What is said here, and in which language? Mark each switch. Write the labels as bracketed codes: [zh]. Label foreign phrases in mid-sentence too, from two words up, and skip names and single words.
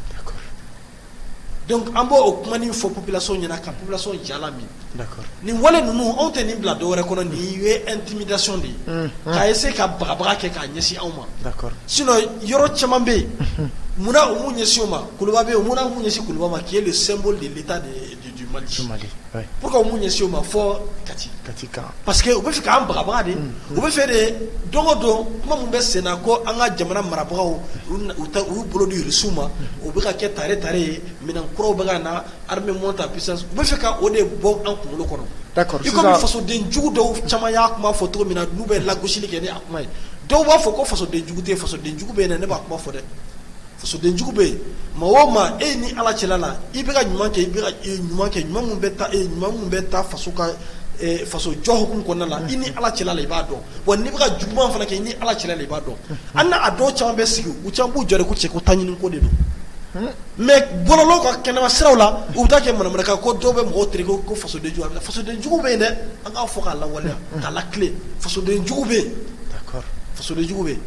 [bm] donc an b'o o kuma nin fɔ population ɲɛna ka population jala min nin wale ninnu anw tɛ nin bila dɔwɛrɛ kɔnɔ nin ye intimidation de ye k'a essayer ka bagabaga kɛ k'a ɲɛsin anw ma sinon yɔrɔ caman bɛ yen munna o m'u ɲɛsin o ma Kuluba bɛ yen munna m'u ɲɛsin Kuluba ma [fr] qui est le symbole de l'état du Mali pourquoi [bm] o m'u ɲɛsin o ma fɔ Kati kan [fr] parce que [bm] u bɛ fɛ k'an bagabaga de u bɛ fɛ de don o don kuma min bɛ sen na ko an ka jamana marabagaw u bolo di Irisiw ma o bɛ ka kɛ tare ye minɛn kuraw bɛ ka na [fr] armée monte en puissance [bm] u bɛ fɛ ka o de bɔ an kunkolo kɔnɔ i komi fasoden jugu dɔw caman y'a kuma fɔ cogo min na n'u bɛ lagosili kɛ ni a kuma ye dɔw b'a fɔ ko fasoden jugu tɛ fasoden jugu bɛ yen ne b'a kuma fɔ dɛ fasoden jugu bɛ yen maa o maa e ni ala cɛla la i bɛ ka ɲuman kɛ i bɛ ka ɲuman kɛ ɲuman mun bɛ taa faso ka faso jɔ hukumu kɔnɔna la i ni ala cɛla la i b'a dɔn wa n'i bɛ ka juguman fana kɛ i ni ala cɛla la i b'a dɔn an n'a dɔw caman bɛ sigi u caman b'u jɔ de ko cɛ ko taɲini ko de don mais bɔlɔlɔw ka kɛnɛma siraw la u bɛ taa kɛ manamanaka ko dɔw bɛ mɔgɔw tere ko fasoden jugu fasoden jugu bɛ yen dɛ an k'a fɔ k'a lawaleya k'a lakile fasoden jugu bɛ yen fasoden jugu bɛ yen